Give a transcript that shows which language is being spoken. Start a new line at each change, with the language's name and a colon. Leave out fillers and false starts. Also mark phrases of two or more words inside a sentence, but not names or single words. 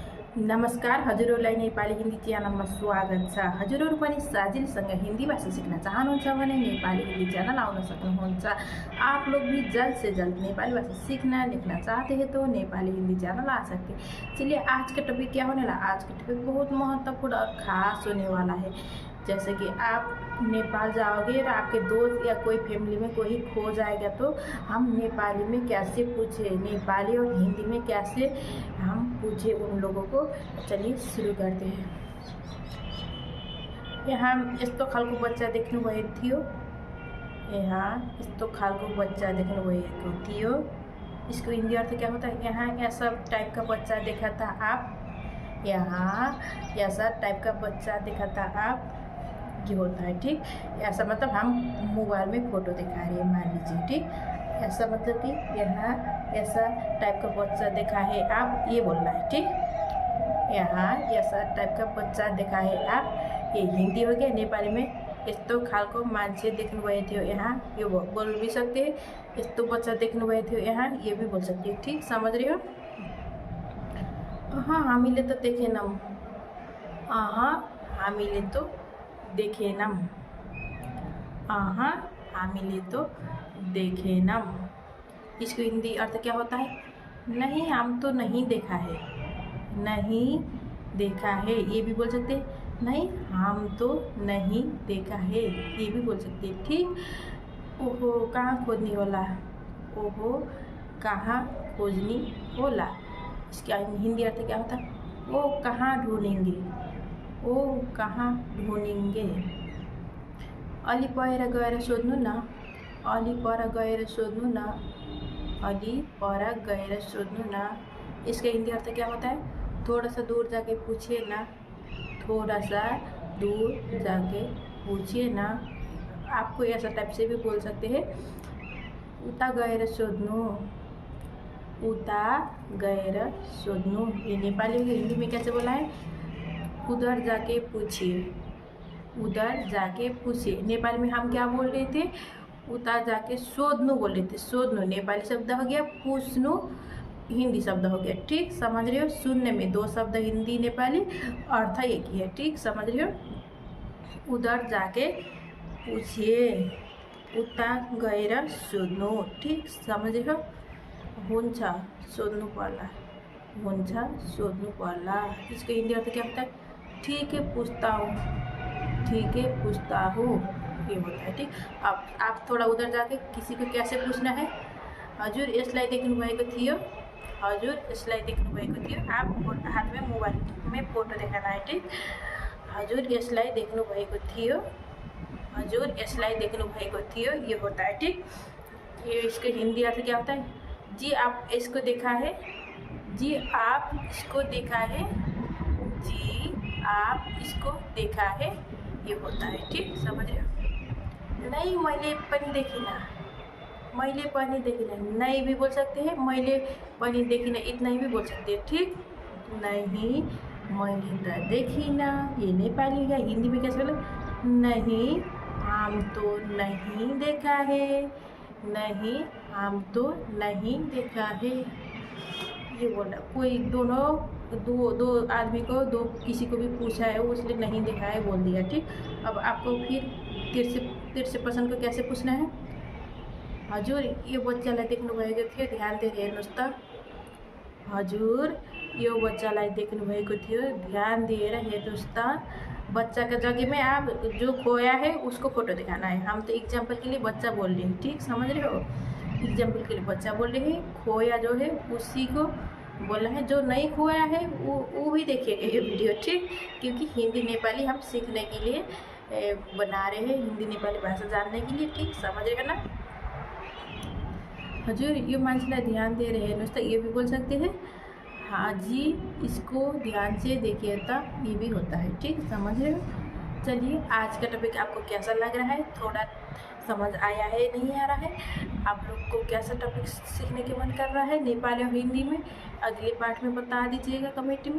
Nepali: नमस्कार, हजुरहरूलाई नेपाली हिन्दी च्यानलमा स्वागत छ। हजुरहरू पनि साजिलसँग हिन्दी भाषा सिक्न चाहनुहुन्छ भने नेपाली हिन्दी च्यानल आउन सक्नुहुन्छ।
Hindi: आप लोग भी जल्द से जल्द नेपाली भाषा सीखना लिखना चाहते हैं तो नेपाली हिंदी चैनल आ सकते हैं। चलिए आज का टॉपिक क्या होने वाला। आज का टॉपिक बहुत महत्वपूर्ण और ख़ास होने वाला है। जैसे कि आप नेपाल जाओगे और आपके दोस्त या कोई फैमिली में कोई खो जाएगा तो हम नेपाली में कैसे पूछे, नेपाली और हिंदी में कैसे हम पूछे उन लोगों को। चलिए शुरू करते हैं।
Nepali: यहाँ यस्तो खालको बच्चा देख्नुभएको थियो। यहाँ यस्तो खालको बच्चा देख्नुभएको थियो।
Hindi: इसको हिंदी अर्थ क्या होता है। यहाँ ऐसा टाइप का बच्चा देखा था आप। यहाँ ऐसा टाइप का बच्चा देखा था आप। ये होता है, ठीक। ऐसा मतलब हम मोबाइल में फ़ोटो दिखा रहे हैं, मान लीजिए, ठीक। ऐसा मतलब कि यहाँ ऐसा टाइप का बच्चा देखा है आप, ये बोलना है, ठीक। यहाँ ऐसा टाइप का बच्चा देखा है आप, ये हिंदी हो गया। नेपाली में
Nepali: यस्तो खालको मान्छे देख्नुभएको थियो यहाँ, यो
Hindi: बोल भी सकते हैं।
Nepali: यस्तो बच्चा देख्नुभएको थियो यहाँ,
Hindi: ये भी बोल सकते हैं, ठीक। समझ रहे हो। हाँ,
Nepali: हामीले तो देखेनौँ। हामीले तो देखेनौँ। हामीले तो देखेनौँ।
Hindi: इसको हिंदी अर्थ क्या होता है। नहीं, हम तो नहीं देखा है। नहीं देखा है, ये भी बोल सकते हैं। नहीं, हम तो नहीं देखा है, ये भी बोल सकते हैं, ठीक।
Nepali: ओहो कहाँ खोजनी होला। ओहो कहाँ खोजनी होला,
Hindi: इसका हिंदी अर्थ क्या होता है। वो कहाँ ढूंढेंगे। ओ कहाँ ढूंढेंगे।
Nepali: अलि पर गएर सोध्नु न। अलि पर गएर सोध्नु न। अलि पर गएर सोध्नु न,
Hindi: इसका हिंदी अर्थ क्या होता है। थोड़ा सा दूर जाके पूछिए ना। थोड़ा सा दूर जाके पूछिए ना। आपको ऐसा टाइप से भी बोल सकते हैं।
Nepali: उता गएर सोध्नु। उता गएर सोध्नु,
Hindi: ये नेपाली में हिंदी में कैसे बोला है। उधर जाके पूछिए। उधर जाके पूछिए, नेपाली में हम क्या बोल रहे थे। उता जाके सोध्नु बोल रहे थे। सोध्नु नेपाली शब्द हो गया, पूछनु हिंदी शब्द हो गया, ठीक। समझ रहे हो। सुनने में दो शब्द हिंदी नेपाली, अर्थ एक ही है, ठीक। समझ रहे हो। उधर जाके पूछिए,
Nepali: उता गएर सोध्नु,
Hindi: ठीक। समझ रहे हो।
Nepali: हुन्छ सोध्नु पर्ला। हुन्छ सोध्नु पर्ला,
Hindi: इसको हिंदी अर्थ क्या होता है। ठीक है पूछता हूँ। ठीक है पूछता हूँ, ये होता है, ठीक। अब आप थोड़ा उधर जाके किसी को कैसे पूछना है।
Nepali: हजुर यसलाई देख्नुभएको थियो। हजुर यसलाई देख्नुभएको थियो।
Hindi: आप हाथ में मोबाइल में फ़ोटो देखाना है, ठीक।
Nepali: हजुर यसलाई देख्नुभएको थियो। हजुर यसलाई देख्नुभएको थियो,
Hindi: ये होता है, ठीक। ये इसका हिंदी अर्थ क्या होता है। जी आप इसको देखा है। जी आप इसको देखा है। जी आप इसको देखा है, ये होता है, ठीक। समझ रहे हो। नहीं
Nepali: मैले पनि देखिनँ। मैले पनि देखिनँ,
Hindi: नहीं भी बोल सकते हैं।
Nepali: मैले पनि देखिनँ,
Hindi: इतना ही भी बोल सकते हैं, ठीक। नहीं
Nepali: मैले त देखिनँ,
Hindi: ये नेपाली है। हिंदी में कैसे बोले। नहीं हम तो नहीं देखा है। नहीं हम तो नहीं देखा है, ये बोला। कोई दो आदमी को किसी को भी पूछा है, वो इसलिए नहीं देखा है बोल दिया, ठीक। अब आपको फिर तीसरे पर्सन को कैसे पूछना है।
Nepali: हजुर यो बच्चालाई देख्नुभएको थियो, ध्यान दिएर हेर्नुहोस् त। हजुर यो बच्चालाई देख्नुभएको थियो, ध्यान दिएर हेर्नुहोस् त।
Hindi: बच्चा का जगह में आप जो खोया है उसको फ़ोटो दिखाना है। हम तो एग्जाम्पल के लिए बच्चा बोल रहे हैं, ठीक। समझ रहे हो। एग्जाम्पल के लिए बच्चा बोल रहे हैं। खोया जो है उसी को बोलना है। जो नहीं खोया है वो भी देखिएगा ये वीडियो, ठीक। क्योंकि हिंदी नेपाली हम सीखने के लिए बना रहे हैं, हिंदी नेपाली भाषा जानने के लिए, ठीक। समझेगा ना।
Nepali: हजुर यो मान्छेलाई ध्यान दिएर हेर्नुहोस् त,
Hindi: ये भी बोल सकते हैं। हाँ जी इसको ध्यान से देखिए तो, ये भी होता है, ठीक। समझ रहे हो। चलिए आज का टॉपिक आपको कैसा लग रहा है, थोड़ा समझ आया है नहीं आ रहा है। आप लोग को कैसा टॉपिक सीखने के मन कर रहा है नेपाली और हिंदी में, अगले पार्ट में बता दीजिएगा कमेंट में।